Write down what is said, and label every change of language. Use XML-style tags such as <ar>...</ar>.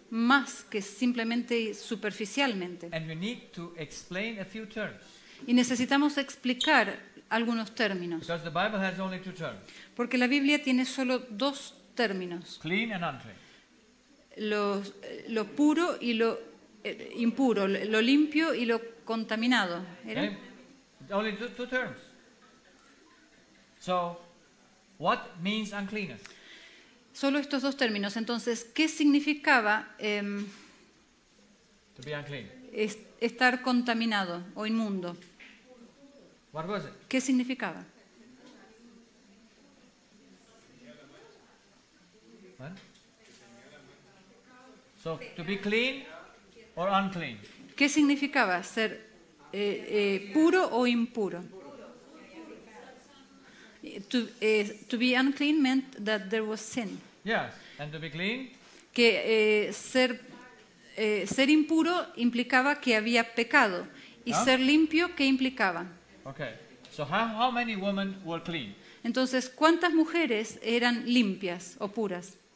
<es>más que simplemente superficialmente.</es> <en>And we need to explain a few terms.</en> <es>Y necesitamos explicar algunos términos,</es> <en>Because the Bible has only two terms, porque la Biblia tiene solo dos términos, clean and unclean.</en> <es>lo puro y lo impuro, lo limpio y lo contaminado. ¿Era?</es> <en>Okay? Only two terms. So, what means uncleanness?</en> <es>Solo estos dos términos. Entonces, ¿qué significaba</es> <en>To be unclean.</en> <es>estar contaminado o inmundo?</es> <en>What was it?</en> <es>¿Qué significaba?</es> <en>What? So, to be clean or unclean?</en> <es>¿Qué significaba ser puro o impuro?</es> <en>To be unclean meant that there was sin. Yes. And to be clean?</en> <es>Que ser impuro implicaba que había pecado. Y ¿Ah? ser limpio, ¿qué implicaba?</es> <en>Okay. So, how many women were clean?</en> <es>Entonces, ¿cuántas mujeres eran limpias o puras?</es>